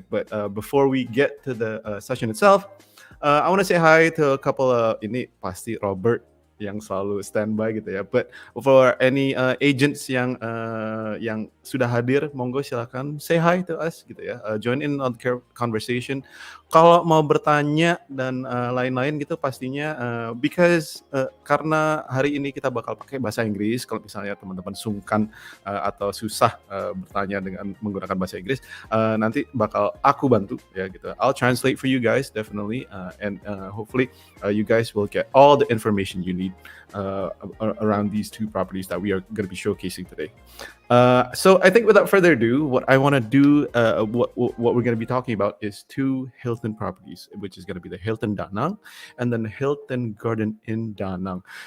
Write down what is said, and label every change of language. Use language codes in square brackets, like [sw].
[en] But before we get to the session itself, I want to say hi to a couple of [id] ini pasti Robert yang selalu standby gitu ya. [en] But for any agents [id] yang sudah hadir, monggo silakan [en] say hi to us [id] gitu ya. [en] Join in on the conversation. [id] Kalau mau bertanya dan lain-lain gitu pastinya [en] because [id] karena hari ini kita bakal pakai bahasa Inggris. Kalau misalnya teman-teman sungkan atau susah bertanya dengan menggunakan bahasa Inggris, nanti bakal aku bantu ya gitu. [en] I'll translate for you guys definitely and hopefully you guys will get all the information you need around these two properties that we are going to be showcasing today. So I think without further ado, what I want to do, what we're going to be talking about is two Hilton properties, which is going to be the Hilton Da Nang and then Hilton Garden Inn Da Nang.